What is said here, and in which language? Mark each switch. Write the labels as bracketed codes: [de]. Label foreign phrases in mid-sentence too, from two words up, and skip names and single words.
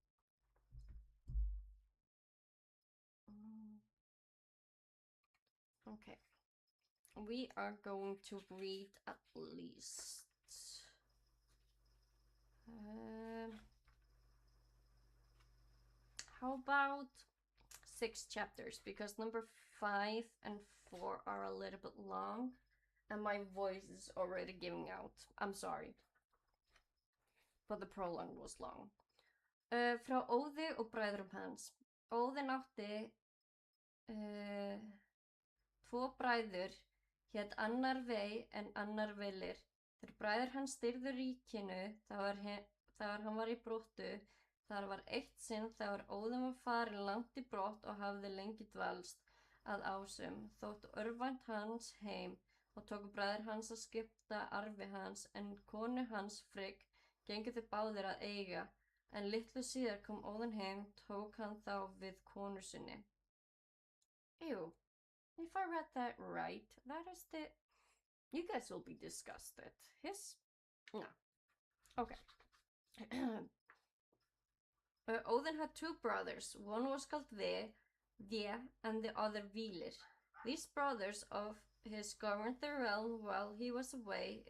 [en] Okay, we are going to read at least how about 6 chapters, because number 5 and 4 are a little bit long and my voice is already giving out. I'm sorry, but the prologue was long. [is] Frá Óði og bræðrum hans. Óðinn átti 2 bræður, hét annar Vei en annar Vilir. Þegar bræður hans stýrðu ríkinu, þegar hann var í brottu, þar var eitt sinn þegar Óðinn var farinn langt í brott og hafði lengi dvalst að Ásum, þótt örvænt hans heim, og tóku bræður hans að skipta arfi hans, en konu hans Frigg gengu þau báðir að eiga, en litlu síðar kom Óðinn heim, tók hann þá við konu sinni. Jú, [en] If I read that right, that is the... You guys will be disgusted. No. Okay. Odin had two brothers. One was called the, and the other Vilir. These brothers of his governed the realm while he was away.